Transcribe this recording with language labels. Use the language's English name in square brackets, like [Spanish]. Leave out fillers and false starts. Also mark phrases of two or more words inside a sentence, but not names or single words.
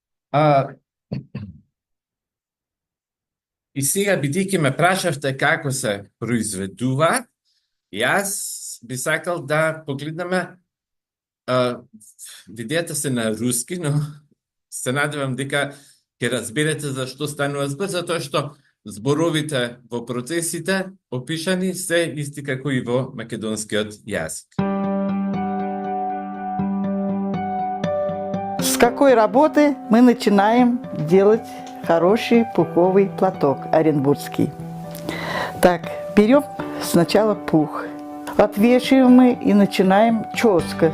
[Macedonian] И сега, бидејќи ме прашавте како се произведува, јас би сакал да погледнеме, видеото се на руски, но се надевам дека ќе разберете зашто станува збор, затоа што зборовите во процесите опишани се исти како и во македонскиот јазик. [Russian] С какой работы мы начинаем делать хороший пуховый платок оренбургский? Так, берем сначала пух, отвешиваем мы и начинаем чёска.